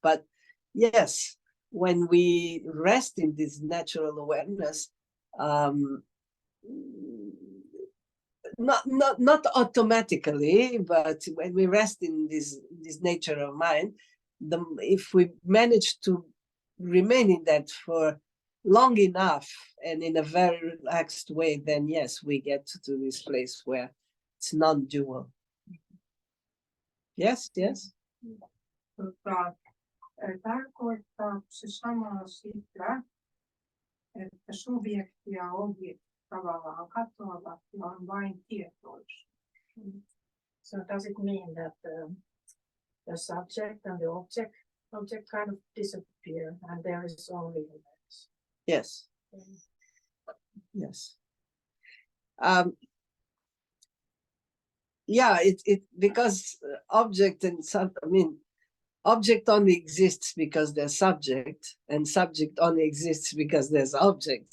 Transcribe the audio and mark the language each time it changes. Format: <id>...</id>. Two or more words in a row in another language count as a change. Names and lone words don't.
<en>But yes, when we rest in this natural awareness, not automatically, but when we rest in this nature of mind, if we manage to remain in that for long enough and in a very relaxed way, then yes, we get to this place where it's non-dual. Yes.</en> <fi>Tarkoittaa se samalla sitä, että subjekti ja objekti tavallaan katoavat ja on vain tietoisuus.</fi> <en>So does it mean that the subject and the object kind of disappear and there is only awareness? Yes. Yes. Yeah, it because object and object only exists because there's subject, and subject only exists because there's object.</en>